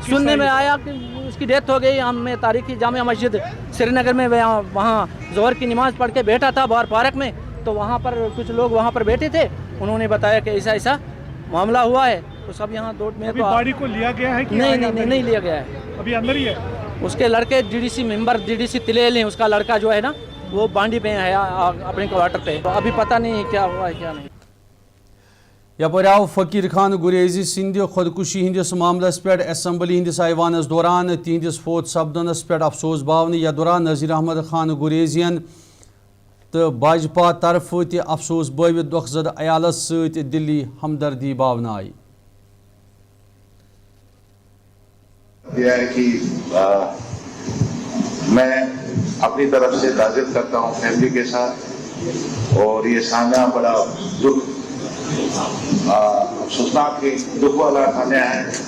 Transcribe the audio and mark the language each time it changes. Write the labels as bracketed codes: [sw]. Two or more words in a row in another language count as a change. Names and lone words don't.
[hi] सुनने में आया कि उसकी डेथ हो गई। हमें तारीखी जामिया मस्जिद श्रीनगर में वहाँ ज़ोहर की नमाज़ पढ़ के बैठा था बाहर पार्क में, तो वहाँ पर कुछ लोग वहाँ पर बैठे थे, उन्होंने बताया कि ऐसा ऐसा मामला हुआ है। तो सब यहाँ दो में अभी तो बॉडी को लिया गया है कि नहीं लिया गया है, अभी अंदर ही है? उसके लड़के [en] DDC member [hi] डीडीसी तिलेल हैं, उसका लड़का जो है ना वो बांडी पे है अपने क्वार्टर पे, तो अभी पता नहीं क्या हुआ है क्या नहीं। [ks] यपर आव फकीर खान गुरेजी सिंध खुदकुशी हंदिस मामलस पे असम्बली हंदिस ऐवानस दौरान तिहंदिस फोत सपदनस पे अफसोस बावन। यह दौरान नज़ीर अहमद खान गुरेजियन तो भाजपा तरफ त अफसोस बावित दुखजद अयालस सत दिल्ली हमदर्दी बावन आई। [hi] यह है कि मैं अपनी तरफ से ताज़ियत करता हूँ फैमिली के साथ, और ये सामना बड़ा दुख अफसोसनाक दुख वाला खाना है।